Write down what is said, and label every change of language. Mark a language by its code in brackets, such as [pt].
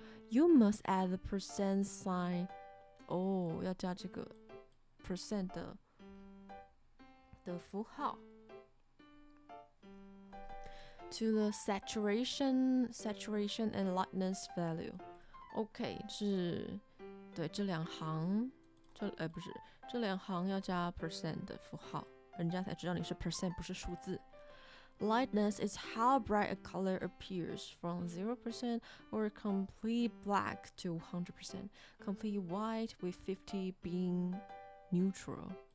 [en] You must add the percent sign. [zh] 要加这个 percent 的符号 [en] to the saturation and lightness value. [zh] OK, 是对这两行，不是这两行要加 percent 的符号，人家才知道你是 percent 不是数字。 [en] Lightness is how bright a color appears from 0% or complete black to 100%, complete white with 50 being neutral.